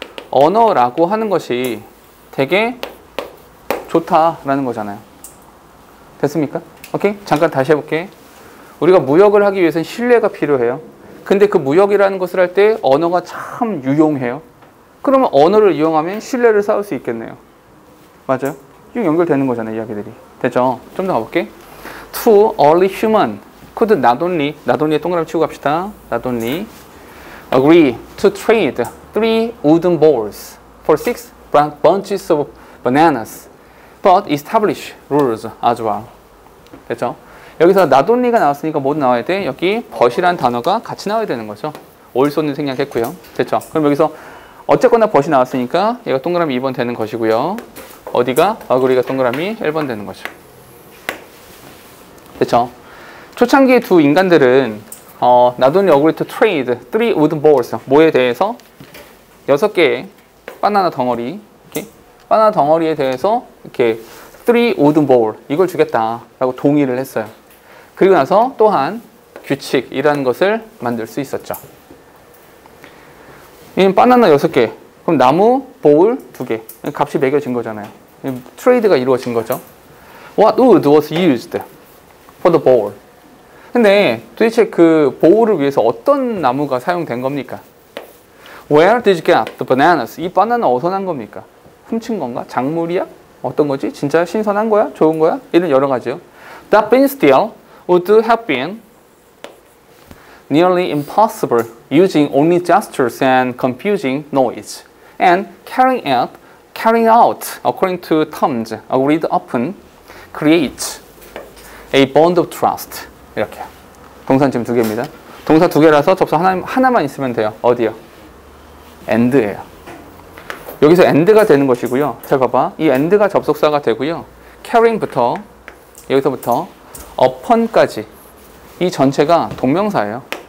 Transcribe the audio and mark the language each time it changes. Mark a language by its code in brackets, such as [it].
[ko] 언어라고 하는 것이 되게 좋다라는 거잖아요. 됐습니까? 오케이? 잠깐 다시 해볼게. 우리가 무역을 하기 위해서는 신뢰가 필요해요. 근데 그 무역이라는 것을 할 때 언어가 참 유용해요. 그러면 언어를 이용하면 신뢰를 쌓을 수 있겠네요. 맞아요? 쭉 연결되는 거잖아요, 이야기들이. 됐죠? 좀 더 가볼게. [en] To early human could not only [ko] 동그라미 치고 갑시다. [en] not only agree to trade 3 wooden balls for 6 bunches of bananas, but establish rules as well. [ko] 됐죠? 여기서 not only가 나왔으니까 뭐 나와야 돼? 여기 but이라는 단어가 같이 나와야 되는 거죠. also는 생략했고요. 됐죠? 그럼 여기서 어쨌거나 but이 나왔으니까 얘가 동그라미 2번 되는 것이고요. 어디가? agree가 동그라미 1번 되는 거죠. 됐죠? 초창기의 두 인간들은 [en] not only agree to trade 3 wooden balls, [ko] 뭐에 대해서? 6개의 바나나 덩어리, 이렇게 바나나 덩어리에 대해서 이렇게 [en] 3 wooden ball, [ko] 이걸 주겠다라고 동의를 했어요. 그리고 나서 또한 규칙이라는 것을 만들 수 있었죠. 이 바나나 6개, 그럼 나무 볼 2개, 값이 매겨진 거잖아요. 트레이드가 이루어진 거죠. [en] What wood was used for the bowl? [ko] 근데 도대체 그 보울을 위해서 어떤 나무가 사용된 겁니까? [en] Where did you get the bananas? [ko] 이 바나나 어디서 난 겁니까? 훔친 건가? 작물이야? 어떤 거지? 진짜 신선한 거야? 좋은 거야? 이런 여러 가지요. [en] That being still would have been nearly impossible using only gestures and confusing noise, and carrying out according to terms agreed upon creates a bond of trust. [ko] 이렇게. 동사는 지금 2개입니다. 동사 2개라서 접속 하나만 있으면 돼요. 어디요? and예요. 여기서 and가 되는 것이고요. 잘 봐봐. 이 and가 접속사가 되고요. carrying부터 여기서부터 upon까지 이 전체가 동명사예요.